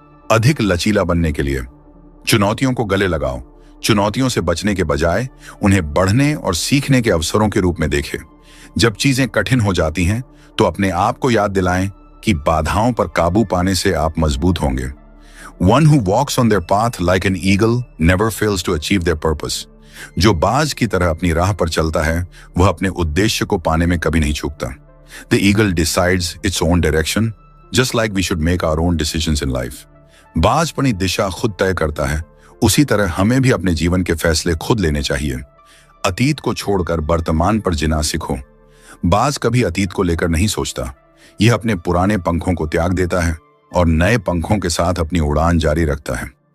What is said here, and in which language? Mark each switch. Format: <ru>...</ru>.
<hi>अधिक लचीला बनने के लिए चुनौतियों को गले लगाओ। चुनौतियों से बचने के बजाय उन्हें बढ़ने और सीखने के अवसरों के रूप में देखें। जब चीजें कठिन हो जाती हैं तो अपने आप को याद दिलाएं कि बाधाओं पर काबू पाने से आप मजबूत होंगे।</hi> <en>One who walks on their path like an eagle never fails to achieve their purpose.</en> <hi>जो बाज की तरह अपनी राह पर चलता है वह अपने उद्देश्य को पाने में कभी नहीं चूकता।</hi> <en>The eagle decides its own direction, just like we should make our own decisions in life.</en> <hi>बाज अपनी दिशा खुद तय करता है, उसी तरह हमें भी अपने जीवन के फैसले खुद लेने चाहिए। अतीत को छोड़कर वर्तमान पर जीना सीखो। बाज कभी अतीत को लेकर नहीं सोचता। यह अपने पुराने पंखों को त्याग देता है और नए पंखों के साथ अपनी उड़ान जारी रखता है।</hi>